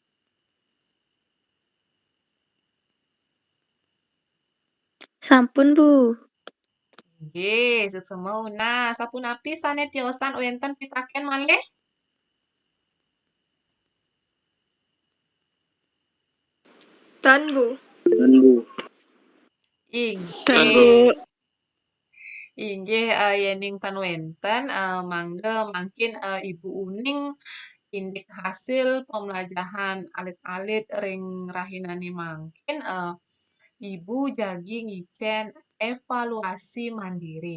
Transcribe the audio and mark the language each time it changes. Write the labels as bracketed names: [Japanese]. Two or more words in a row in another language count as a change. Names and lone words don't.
[Balinese] Sampun, Bu. Nggih, suksema Una. Sapunapi sane tiosan wenten pitaken malih? Tan, Bu. Dan Bu. Dan Inggih. Bu. Inggih yening tan wenten mangga mangkin Ibu Uning indik [Indonesian] hasil pembelajaran [Balinese] alit-alit ring rahinani mangkin Ibu jagi ngicen [Indonesian] evaluasi mandiri.